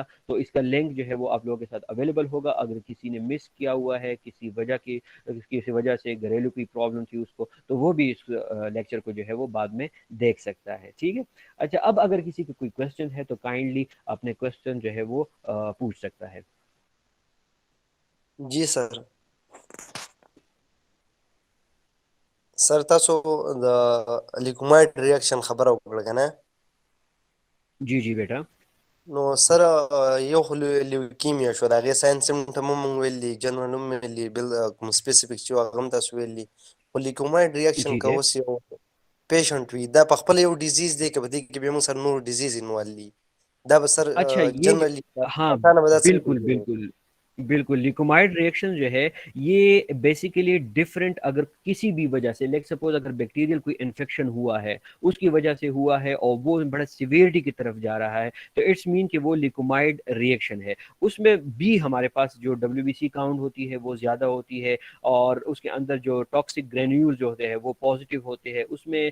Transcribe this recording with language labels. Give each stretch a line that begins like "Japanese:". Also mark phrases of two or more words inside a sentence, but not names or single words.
Hindi: तो इसका लिंक जो है वो आप लोगों के साथ अवेलेबल होगा। अगर किसी ने मिस किया हुआ है किसी वजह से घरेलू की प्रॉब्लम थी उसको, तो वो भी इस लेक्चर को जो है वो बाद में देख सकता है, ठीक है। अच्छा, अब अगर किसी को कोई क्वेश्चन है तो काइंडली अपने क्वेश्चन जो है वो पूछ सकता है। जी सर।
Pashto: सर تاسو د لیکومایټ ریاکشن خبره وکړه کنه.
Hindi: जी जी बेटा।
Pashto: نو سر یو خو لیوکیمیا شو د هغې
English: signs symptoms
Pashto: هم مونږ ویلي، جنرال هم ویلي، بل کوم سپیسیفیک چې هغه هم تاسو ویلي. خو لیکومایټ ریاکشن
Hindi: ठीक
Pashto: که
Hindi: है।
Pashto: اوس یو پیشنټ وي دا په خپله یو ډیزیز دی که په دې کې بیا موږ سره نور ډیزیز انوالو دي؟ دا به سر
Hindi: अच्छा ये
Pashto: جنرالي
Hindi: हाँ,
Pashto: اسانه به دا څنګه
Hindi: बिल्कुल
Pashto: پیژنو؟
Hindi: बिल्कुल बिल्कुल। लिकोमाइड रिएक्शन जो है ये बेसिकली डिफरेंट, अगर किसी भी वजह से
English: let suppose
Hindi: अगर बैक्टीरियल कोई इन्फेक्शन हुआ है, उसकी वजह से हुआ है और वो बड़ा सिवियरिटी की तरफ जा रहा है, तो
English: its mean
Hindi: कि वो लिकोमाइड रिएक्शन है। उसमें भी हमारे पास जो
English: WBC count
Hindi: होती है वो ज़्यादा होती है, और उसके अंदर जो
English: toxic granule
Hindi: जो होते हैं वो पॉजिटिव होते हैं उसमें।